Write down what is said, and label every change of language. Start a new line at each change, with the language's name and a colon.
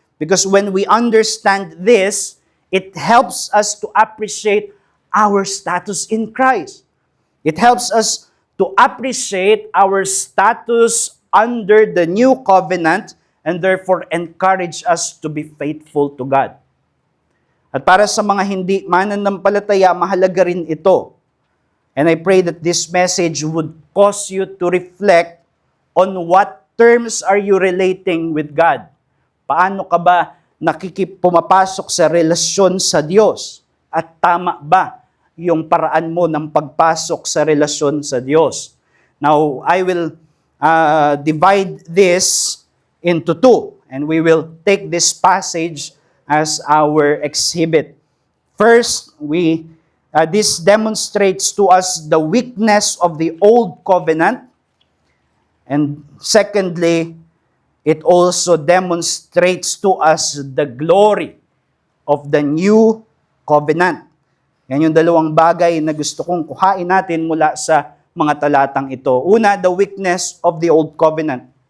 English: Because when we understand this, it helps us to appreciate our status in Christ. It helps us to appreciate our status under the new covenant and therefore encourage us to be faithful to God.
Filipino: At para sa mga hindi mananampalataya, mahalaga rin ito.
English: And I pray that this message would cause you to reflect on what terms are you relating with God.
Filipino: Paano ka ba pumapasok sa relasyon sa Diyos? At tama ba yung paraan mo ng pagpasok sa relasyon sa Diyos?
English: Now, I will divide this into two, and we will take this passage as our exhibit. First, this demonstrates to us the weakness of the old covenant, and secondly, it also demonstrates to us the glory of the new covenant.
Filipino: Yan yung dalawang bagay na gusto kong kuhain natin mula sa mga talatang ito. Una,
English: the weakness of the old covenant.